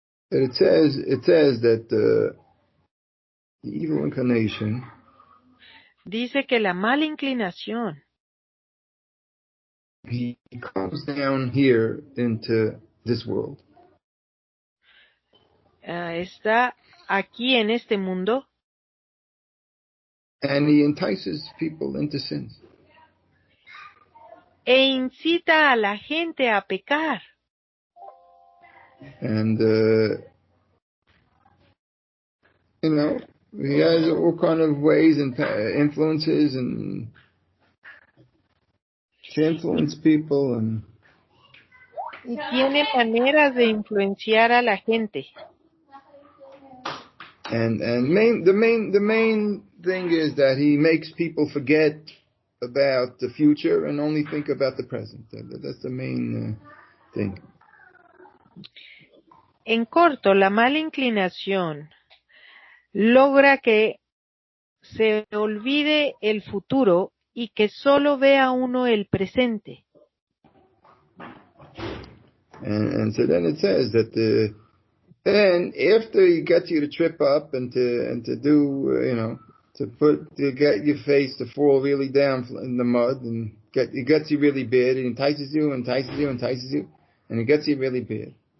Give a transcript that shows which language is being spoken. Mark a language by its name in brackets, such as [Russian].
[English] It says that the evil inclination. [Spanish] Dice que la mala inclinación. [English] He comes down here into this world. [Spanish] Está aquí en este mundo. [English] And he entices people into sins. [Spanish] E incita a la gente a pecar. [English] And, he has all kind of ways and influences and to influence people. [Spanish] Y tiene maneras de influenciar a la gente. [English] And the main thing is that he makes people forget about the future and only think about the present. That's the main thing. [Spanish] En corto, la mala inclinación logra que se olvide el futuro y que solo vea uno el presente. [English] And so then it says that then after he gets you to trip up and to do, to get your face to fall really down in the mud and it gets you really bad, it entices you, and it gets you really bad.